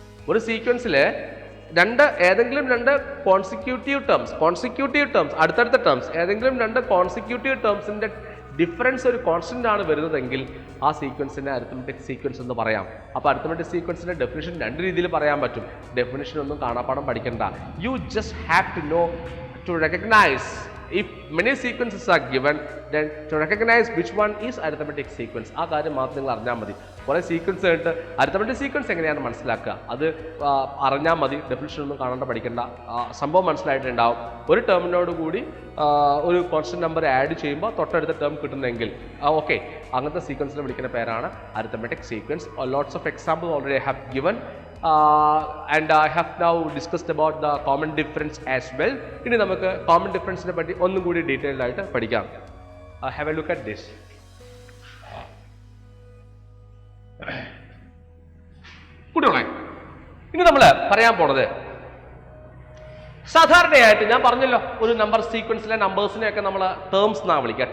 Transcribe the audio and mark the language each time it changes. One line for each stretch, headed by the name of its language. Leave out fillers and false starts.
Malayalam: ഒരു സീക്വൻസിൽ ഏതെങ്കിലും രണ്ട് കോൺസിക്യൂട്ടീവ് ടേംസ് അടുത്തടുത്ത ടേംസ്, ഏതെങ്കിലും രണ്ട് കോൺസിക്യൂട്ടീവ് ടേംസിന്റെ ഡിഫറൻസ് ഒരു കോൺസ്റ്റന്റ് ആണ് വരുന്നതെങ്കിൽ ആ സീക്വൻസിനെ അരിത്മെറ്റിക് സീക്വൻസ് എന്ന് പറയാം. അപ്പോൾ അരിത്മെറ്റിക് സീക്വൻസിന്റെ ഡെഫിനിഷൻ രണ്ട് രീതിയിൽ പറയാൻ പറ്റും. ഡെഫിനിഷൻ ഒന്നും കാണാപ്പാടം പഠിക്കണ്ട.
English: You just have to know to recognize if many sequences are given, then to recognize which one is arithmetic sequence.
Malayalam: ആ കാര്യം മാത്രം നിങ്ങൾ അറിഞ്ഞാൽ മതി. കുറേ സീക്വൻസ് ആയിട്ട് അരിത്മെറ്റിക് സീക്വൻസ് എങ്ങനെയാണ് മനസ്സിലാക്കുക അത് അറിഞ്ഞാൽ മതി. ഡെഫിനിഷൻ ഒന്നും കാണാണ്ട് പഠിക്കേണ്ട. സംഭവം മനസ്സിലായിട്ടുണ്ടാവും. ഒരു ടേമിനോട് കൂടി ഒരു കോൺസ്റ്റന്റ് നമ്പർ ആഡ് ചെയ്യുമ്പോൾ തൊട്ടടുത്ത ടേം കിട്ടുന്നെങ്കിൽ ഓക്കെ, അങ്ങനത്തെ സീക്വൻസിനെ വിളിക്കുന്ന പേരാണ് arithmetic sequence.
English: Lots of examples already I have given. And I have now discussed about the common difference as well.
Malayalam: ഇനി നമുക്ക് കോമൺ ഡിഫറൻസിനെ പറ്റി ഒന്നും കൂടി ഡീറ്റെയിൽഡ് ആയിട്ട് പഠിക്കാം.
English: Have a look at this.
Malayalam: കുട്ടികളെ, ഇനി നമ്മൾ പറയാൻ പോണത് സാധാരണയായിട്ട് ഞാൻ പറഞ്ഞല്ലോ, ഒരു നമ്പർ സീക്വൻസിലെ നമ്പേഴ്സിനെയൊക്കെ നമ്മൾ ടേംസ് എന്നാണ് വിളിക്കുക.